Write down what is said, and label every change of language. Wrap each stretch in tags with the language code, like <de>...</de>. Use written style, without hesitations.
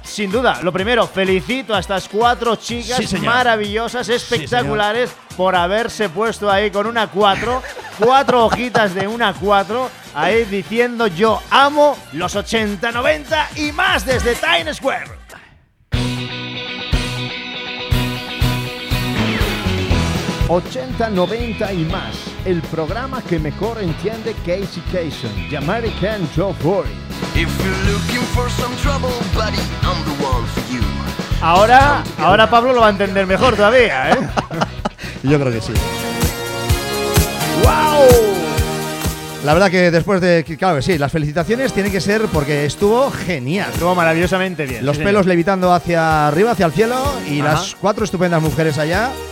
<es>Sin duda, lo primero, felicito a estas cuatro chicas maravillosas, espectaculares, por haberse puesto ahí con una 4, cuatro hojitas de una 4, ahí diciendo yo amo los 80, 90 y más desde Times Square. '80, '90 y más, el programa que mejor entiende Casey Kasem, The American Top 40.</es> <en>If you're looking for some trouble, buddy, I'm the one for you.</en> <es>Ahora Pablo lo va a entender mejor todavía, ¿eh? Yo creo que sí. ¡Wow! La verdad que después de... Claro que sí, las felicitaciones tienen que ser porque estuvo genial. Estuvo maravillosamente bien. Los pelos levitando hacia arriba, hacia el cielo. Y las cuatro estupendas mujeres allá.</es>